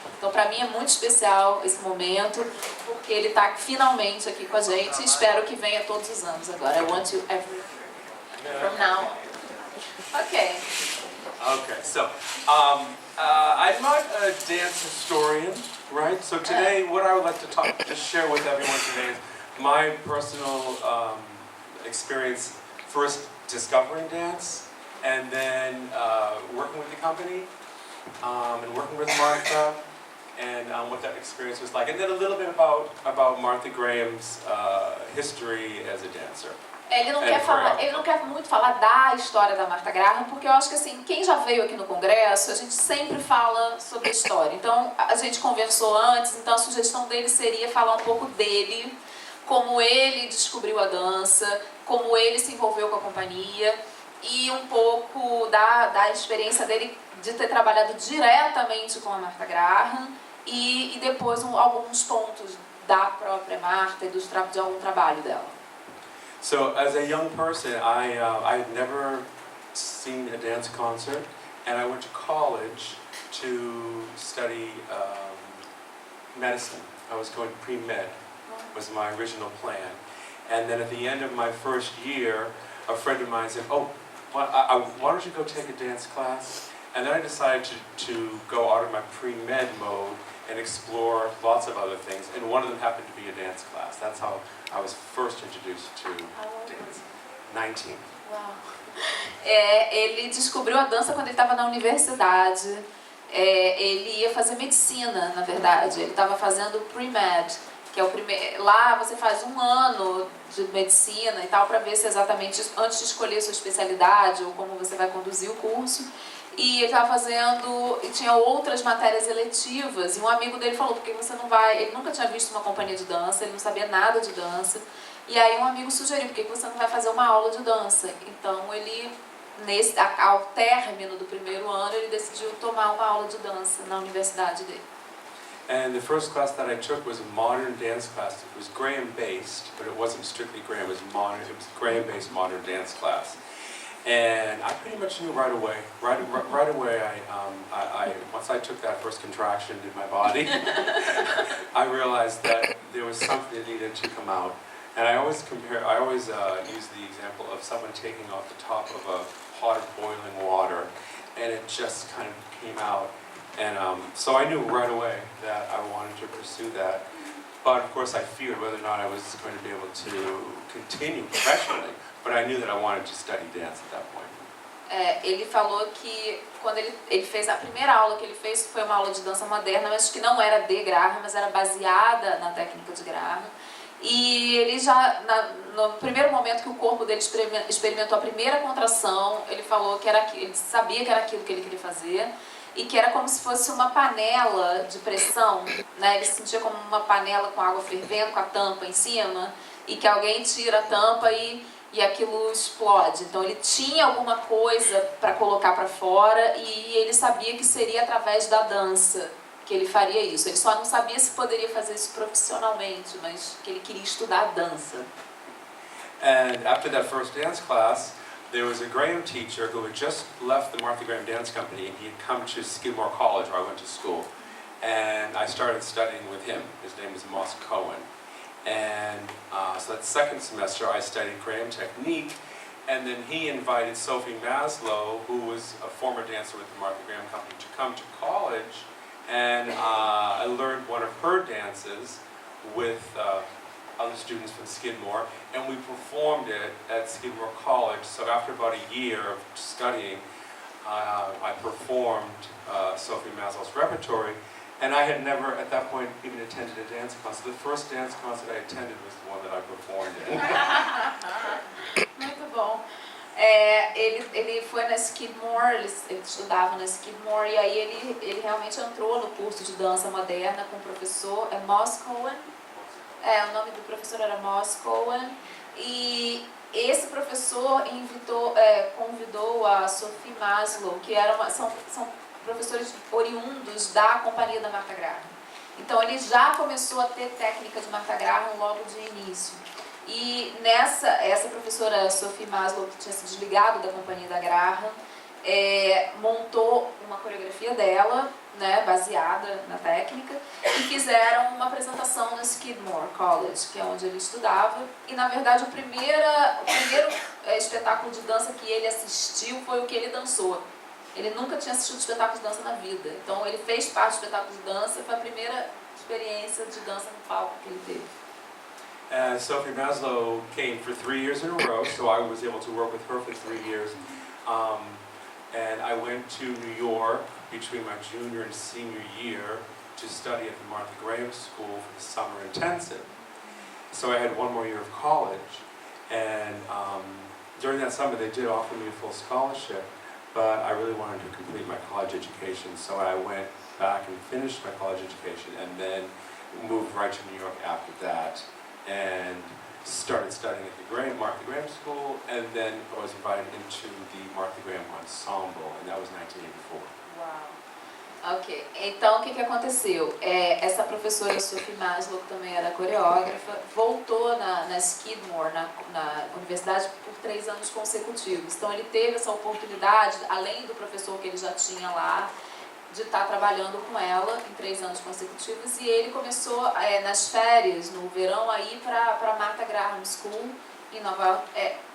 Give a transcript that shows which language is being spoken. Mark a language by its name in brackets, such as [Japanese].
[Portuguese] Então, para mim é muito especial esse momento, porque ele está finalmente aqui com a gente e espero que venha todos os anos agora. [English] I want you every from now on. Okay. Okay, so I'm not a dance historian, right? So today, what I would like to just share with everyone today is my personal experience first discovering dance, and then working with the company and working with Martha, and what that experience was like, and then a little bit about Martha Graham's history as a dancer. [Portuguese] Ele não quer muito falar da história da Martha Graham, porque eu acho que assim, quem já veio aqui no congresso, a gente sempre fala sobre a história. Então, a gente conversou antes, então a sugestão dele seria falar um pouco dele, como ele descobriu a dança, como ele se envolveu com a companhia, e um pouco da experiência dele de ter trabalhado diretamente com a Martha Graham, e depois alguns pontos da própria Martha e de algum trabalho dela. [English] So as a young person, I had never seen a dance concert, and I went to college to study medicine. I was going pre-med, was my original plan. And then at the end of my first year, a friend of mine said, oh, why don't you go take a dance class? And then I decided to go out of my pre-med mode and explore lots of other things, and one of them happened to be a dance class. That's how I was first introduced to dance. 19. [Portuguese] Uau. Ele descobriu a dança quando ele estava na universidade. Ele ia fazer medicina, na verdade. Ele estava fazendo pre-med, que é o primeiro. Lá você faz 1 ano de medicina e tal, para ver se exatamente antes de escolher sua especialidade ou como você vai conduzir o curso. E ele estava fazendo, e tinha outras matérias eletivas, e um amigo dele falou, por que você não vai, ele nunca tinha visto uma companhia de dança, ele não sabia nada de dança, e aí um amigo sugeriu, por que você não vai fazer uma aula de dança? Então ele, ao término do primeiro ano, ele decidiu tomar uma aula de dança na universidade dele. [English] And the first class that I took was a modern dance class. It was Graham-based, but it wasn't strictly Graham, it was Graham-based modern dance class. And I pretty much knew right away. Right away, once I took that first contraction in my body, I realized that there was something that needed to come out. And I always use the example of someone taking off the top of a pot of boiling water, and it just kind of came out. And so I knew right away that I wanted to pursue that. But of course, I feared whether or not I was going to be able to continue professionally. But I knew that I wanted to study dance at that point. [Portuguese] Ele falou que quando ele fez a primeira aula que ele fez foi uma aula de dança moderna, mas que não era de Graham, mas era baseada na técnica de Graham. E ele já, no primeiro momento que o corpo dele experimentou a primeira contração, ele falou que ele sabia que era aquilo que ele queria fazer e que era como se fosse uma panela de pressão, né? Ele se sentia como uma panela com água fervendo, com a tampa em cima, e que alguém tira a tampa e aquilo explode. Então ele tinha alguma coisa para colocar para fora e ele sabia que seria através da dança que ele faria isso. Ele só não sabia se poderia fazer isso profissionalmente, mas que ele queria estudar dança. [English] And after that first dance class, there was a Graham teacher who had just left the Martha Graham Dance Company, and he had come to Skidmore College, where I went to school. And I started studying with him. His name is Moss Cohen. And so that second semester I studied Graham technique, and then he invited Sophie Maslow, who was a former dancer with the Martha Graham Company, to come to college, and I learned one of her dances with other students from Skidmore, and we performed it at Skidmore College. So after about a year of studying, I performed Sophie Maslow's repertory. And I had never, at that point, even attended a dance concert. The first dance concert I attended was the one that I performed in. [Portuguese] Muito bom. Ele foi na Skidmore, ele estudava na Skidmore, e aí ele realmente entrou no curso de dança moderna com o professor Moss Cohen. O nome do professor era Moss Cohen. E esse professor convidou a Sophie Maslow, que são professores oriundos da companhia da Martha Graham. Então ele já começou a ter técnica de Martha Graham logo de início. E essa professora Sophie Maslow, que tinha se desligado da companhia da Graham, montou uma coreografia dela, né, baseada na técnica, e fizeram uma apresentação no Skidmore College, que é onde ele estudava. E na verdade o primeiro espetáculo de dança que ele assistiu foi o que ele dançou. Ele nunca tinha assistido espetáculo de dança na vida. Então ele fez parte do espetáculo de dança, foi a primeira experiência de dança no palco que ele teve. [English] Sophie Maslow came for 3 years in a row, so I was able to work with her for 3 years. And I went to New York between my junior and senior year to study at the Martha Graham School for the summer intensive. So I had one more year of college, and during that summer they did offer me a full scholarship, but I really wanted to complete my college education, so I went back and finished my college education and then moved right to New York after that and started studying at the Martha Graham School, and then I was invited into the Martha Graham Ensemble, and that was 1984. [Portuguese] Uau! Ok, então o que aconteceu? Essa professora Sophie Maslow, que também era coreógrafa, voltou na Skidmore, na universidade, por 3 anos consecutivos. Então ele teve essa oportunidade, além do professor que ele já tinha lá, de estar trabalhando com ela em 3 anos consecutivos, e ele começou nas férias, no verão, a ir para Martha Graham School em Nova York.